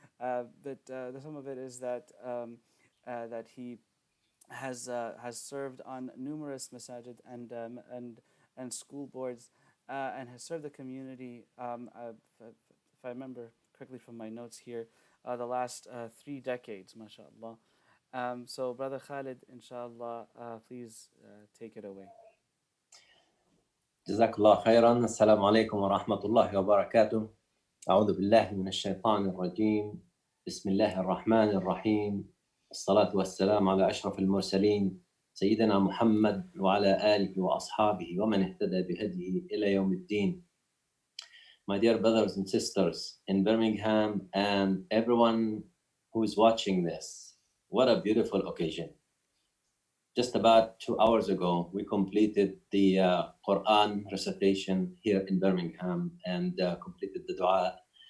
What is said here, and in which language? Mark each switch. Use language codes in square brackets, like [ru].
[en] But the some of it is that that he has served on numerous masajid and school boards, and has served the community. If I remember correctly from my notes here, the last 3 decades, mashallah. So, Brother Khalid, inshallah, please take it away. [ar] جزاك الله خيرا. السلام عليكم ورحمة الله وبركاته. أعوذ بالله من الشيطان الرجيم. بسم الله الرحمن الرحيم. الصلاة والسلام على أشرف المرسلين سيدنا محمد وعلى آله وأصحابه ومن اهتدى بهديه إلى يوم الدين. [en] My dear brothers and sisters in Birmingham and everyone who is watching this, what a beautiful occasion. Just about 2 hours ago, we completed the Quran recitation here in Birmingham and completed the dua.